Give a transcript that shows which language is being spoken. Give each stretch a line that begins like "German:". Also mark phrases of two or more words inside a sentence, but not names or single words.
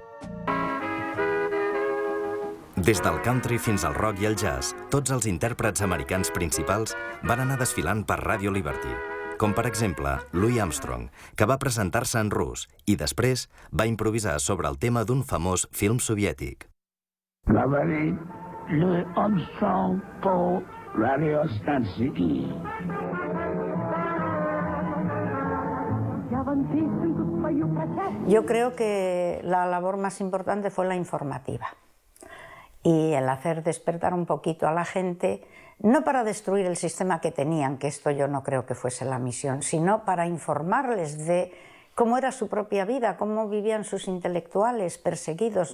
Catalan: Des del country fins al rock i el jazz, tots els intèrprets americans principals van anar desfilant per Radio Liberty, com per exemple Louis Armstrong, que va presentar-se en rus i després va improvisar sobre el tema d'un famós film soviètic.
Russian: Говорит Louis Armstrong по радиостанции.
Spanish: Yo creo que la labor más importante fue la informativa y el hacer despertar un poquito a la gente, no para destruir el sistema que tenían, que esto yo no creo que fuese la misión, sino para informarles de cómo era su propia vida, cómo vivían sus intelectuales perseguidos.